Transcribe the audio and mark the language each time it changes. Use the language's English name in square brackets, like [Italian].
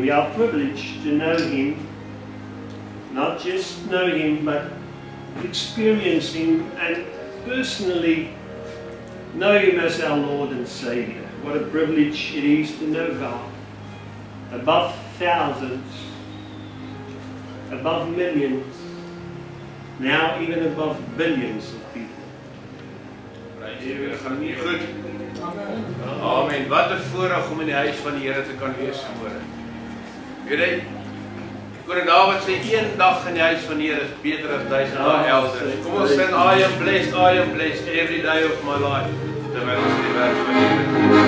[English] We are privileged to know Him, not just know Him, but experience Him and personally know Him as our Lord and Savior. What a privilege it is to know God above thousands, above millions, now even above billions of people. [Afrikaans] Here, gaan nie goed. Amen. Wat 'n voorreg om in die huis van die Here te kan wees vanmôre. Weet jy, koning Dawid sê een dag in die huis van die Here is beter as 1000 dae elders. Kom ons sing [English] I am blessed every day of my life. [Afrikaans] Terwyl ons die werk van die Here doen.